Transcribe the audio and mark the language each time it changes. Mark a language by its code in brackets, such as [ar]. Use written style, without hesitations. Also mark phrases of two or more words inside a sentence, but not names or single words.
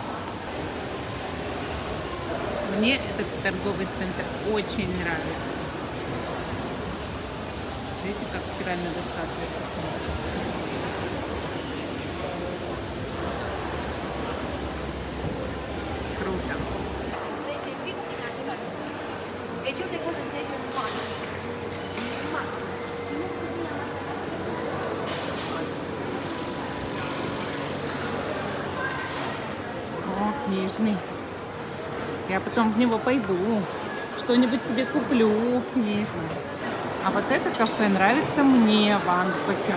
[ru] Мне этот торговый центр очень нравится. Видите, как стиральная доска сверху смотрится. Круто. [ro] Deci eu te pot înțelege în mare. [ru] О, книжный. Я потом в него пойду. Что-нибудь себе куплю в книжном. А вот это кафе нравится мне в Ансбахе.